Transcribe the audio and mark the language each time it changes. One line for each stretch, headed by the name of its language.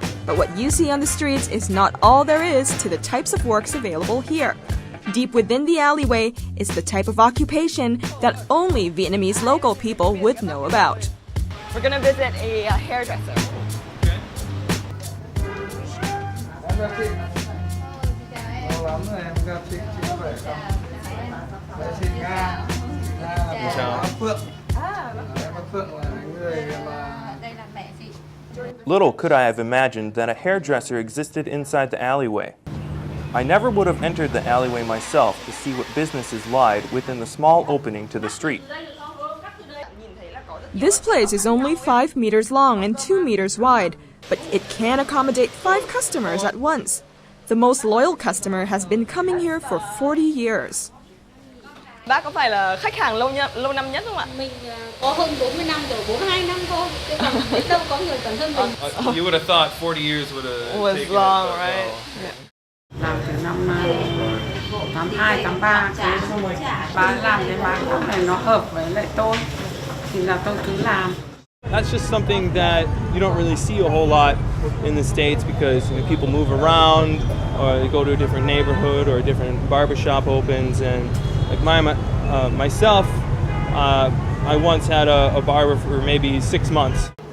English: But what you see on the streets is not all there is to the types of works available here. Deep within the alleyway is the type of occupation that only Vietnamese local people would know about. We're gonna visit a hairdresser.
Vietnamese: Em gặp chị. Lâu lắm rồi em gặp chị có khỏe không? Đây chị Nga. Nga là Chào. Bác Phượng. Em Bác Phượng là người mà
English: Little could I have imagined that a hairdresser existed inside the alleyway. I never would have entered the alleyway myself to see what businesses lied within the small opening to the street. This place is only 5 meters long and 2 meters wide, but it can accommodate 5 customers at once. The most loyal customer has been coming here for 40 years.
Vietnamese: Bác có phải là khách hàng lâu năm nhất không ạ? Mình có hơn 40 năm rồi, 42 năm thôi. Chứ còn biết đâu có người còn hơn mình.
English: You would have thought 40 years would have Was taken long, it, but right? no. Yeah.
Vietnamese: Làm từ năm 82, 83 xong rồi bà làm cái mái tóc này nó hợp với lại tôi thì là tôi cứ làm.
English: That's just something that you don't really see a whole lot in the States because people move around or they go to a different neighborhood or a different barbershop opens. And like myself, I once had a barber for maybe 6 months.